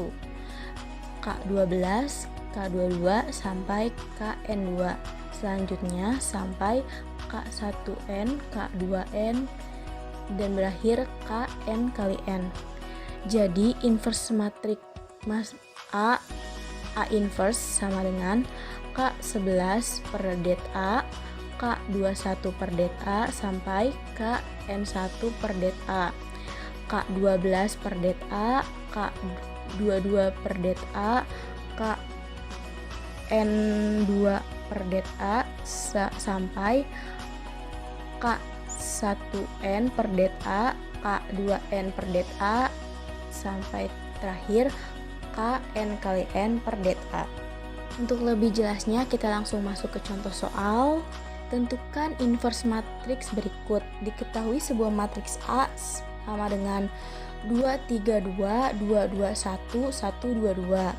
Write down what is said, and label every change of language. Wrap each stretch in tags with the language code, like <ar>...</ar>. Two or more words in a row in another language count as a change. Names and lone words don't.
<id>K12, K22 sampai Kn2, selanjutnya sampai K1n, K2n, dan berakhir Kn kali n. Jadi inverse matriks A inverse sama dengan K11/det A, K21/det A sampai Kn1/det A, K12/det A, K22/det A, Kn2/det A sampai K1n/det A, K2n/det A sampai terakhir Kn kali n/det A. Untuk lebih jelasnya kita langsung masuk ke contoh soal. Tentukan inverse matriks berikut. Diketahui sebuah matriks A sama dengan 2 3 2 2 2 1 1 2 2.</id>